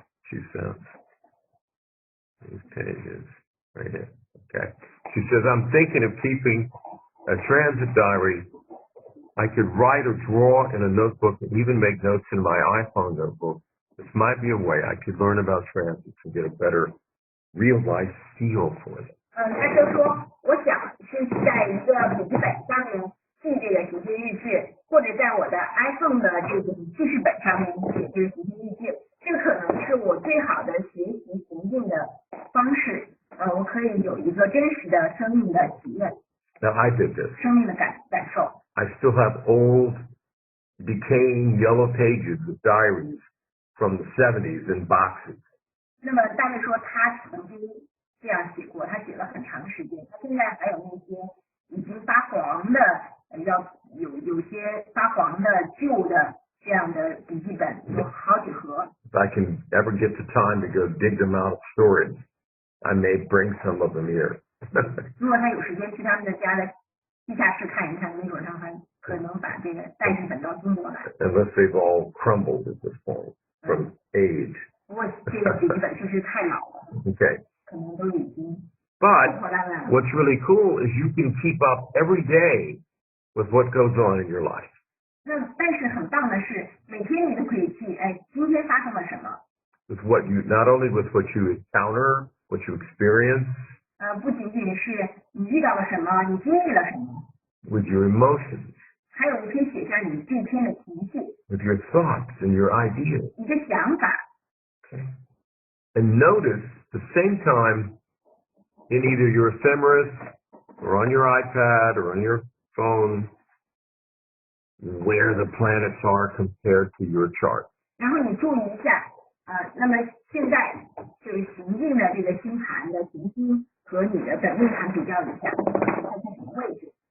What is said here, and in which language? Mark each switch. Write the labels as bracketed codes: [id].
[en] She says, these pages right here. Okay. She says, I'm thinking of keeping a transit diary. I could write or draw in a notebook and even make notes in my iPhone notebook. This might be a way I could learn about transits and get a better real life feel for them. [zh] 他就说，我想是在一个笔记本上面记这个行星日志，或者在我的 iPhone 的这个记事本上面写这个行星日志，这个可能是我最好的学习行进的方式。我可以有一个真实的生命的体验。 [en] Now I did this. [zh] 生命的感受。 [en] I still have old, decaying yellow pages of diaries from the 70s in boxes. [zh] 那么大概说他曾经这样写过，他写了很长时间，他现在还有那些已经发黄的，有些发黄的旧的这样的笔记本，有好几盒。 [en] If I can ever get the time to go dig them out of storage, I may bring some of them here. [zh] 如果他有时间去他们的家的地下室看一看，没准他还可能把这个带几本到中国来。 [en] Unless they've all crumbled at this point from age. [zh] 不过这个笔记本确实太老了。 [en] Okay. [zh] 可能都已经。 [en] But what's really cool is you can keep up every day with what goes on in your life. [zh] 但是很棒的是，每天你都可以记，今天发生了什么。 [en] With what you, not only with what you encounter, what you experience. [zh] 不仅仅是你遇到了什么，你经历了什么。 [en] With your emotions. [zh] 还有你可以写下你这一天的情绪。 [en] With your thoughts and your ideas. [zh] 你的想法。 [en] Okay. And notice the same time in either your ephemeris or on your iPad or on your phone where the planets are compared to your chart. [zh] 然后你注意一下，那么现在就是行进的这个星盘的行星和你的本命盘比较一下，它在什么位置